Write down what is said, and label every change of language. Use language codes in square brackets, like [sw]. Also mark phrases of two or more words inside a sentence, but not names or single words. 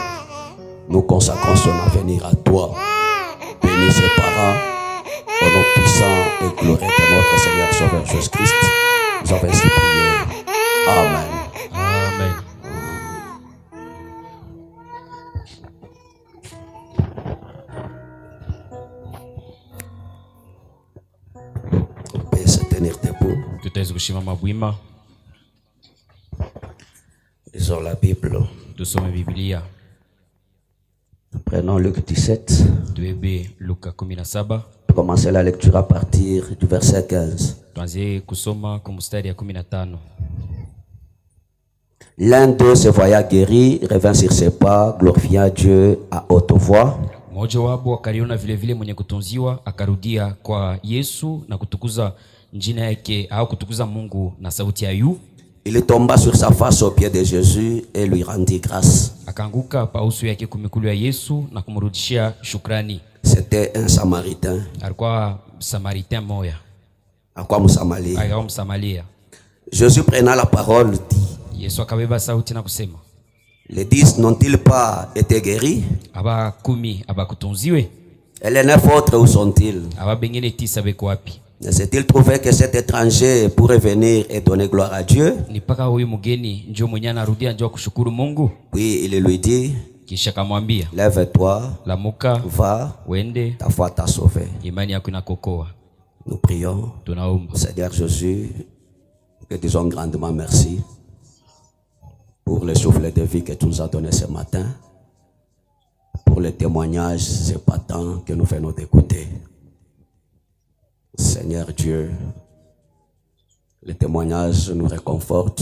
[fr] Nous consacrons son avenir à toi. Bénis ses parents, au nom puissant et glorieux de notre Seigneur Sauveur Jésus-Christ. Nous avons ainsi prié. Amen. Amen. On peut se tenir debout. [sw] Tutaweza kusimama bwima, [fr] Lisons la Bible. [sw] tusome Biblia. [fr] Prenons Luc 17. [sw] Tuebe Luka 17. [fr] Commencez la lecture à partir du verset 15. [sw] Tuanze kusoma kwa mstari ya 15. [fr] L'un d'eux se voyant guéri, revint sur ses pas, glorifiant Dieu à haute voix. [sw] Mmoja wapo akaliona vile vile mwenye kutunziwa akarudia kwa Yesu na kutukuza jina yake au kutukuza Mungu na sauti ya yu. [fr] Il tomba sur sa face aux pieds de Jésus et lui rendit grâce. [sw] Akaanguka pa uso yake kumikulu ya Yesu na kumrudishia shukrani. [fr] C'était un Samaritain. [sw] Alikuwa Samaritain moya. Alikuwa Msamaria. Alikuwa Msamaria. [fr] Jésus prenant la parole dit: [sw] Yesu akabeba sauti na kusema, [fr] les 10 n'ont-ils pas été guéris? [sw] aba 10 abakutunziwe? [fr] Et les 9 autres, où sont-ils? [sw] Aba bengine 9 beko wapi? [fr] Ne s'est-il trouvé que cet étranger pourrait venir et donner gloire à Dieu? [sw] Ni paka huyu mgeni njoo mwenye anarudia njoo kushukuru Mungu? [fr] Puis il lui dit: [sw] Kisha kamwambia, [fr] lève-toi, [sw] lamuka, [fr] va, [sw] wende, [fr] ta foi t'a sauvé. [sw] imani yako inakokoa. [fr] Nous prions. [sw] Tunaomba. [fr] Seigneur Jésus, que disons grandement merci pour le souffle de vie que tu nous as donné ce matin, pour les témoignages épatants que nous venons d'écouter. Seigneur Dieu, les témoignages nous réconfortent.